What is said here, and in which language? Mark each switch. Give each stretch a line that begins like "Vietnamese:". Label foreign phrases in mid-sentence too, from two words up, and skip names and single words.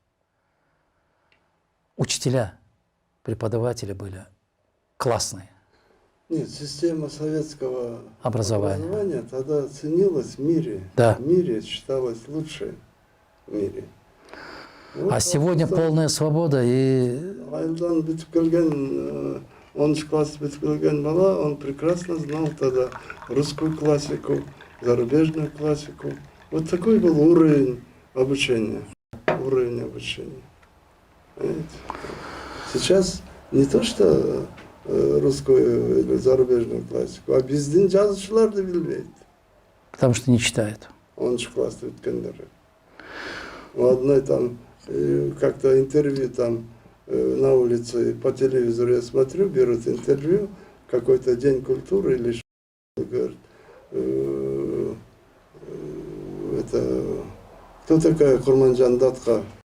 Russian: Учителя, преподаватели были классные. Нет, система советского Образование. образования тогда ценилась в мире. Да. В мире считалась лучшей в мире. Вот А сегодня полная свобода и...
Kyrgyz: Айылдан бүтүп келген, 10 класс бүтүп келген бала,
Russian: он прекрасно знал тогда русскую классику, зарубежную классику. Вот такой был уровень обучения. Уровень обучения. Понимаете? Сейчас не то, что русскую или зарубежную классику, а
Kyrgyz: биздин жазуучуларды билбейт.
Russian: Потому что не читают.
Kyrgyz: 10 класс өткендер.
Russian: У одной там как-то интервью там на улице по телевизору я смотрю, берут интервью, какой-то день культуры или что, говорят, это кто такая Курманжан Датка?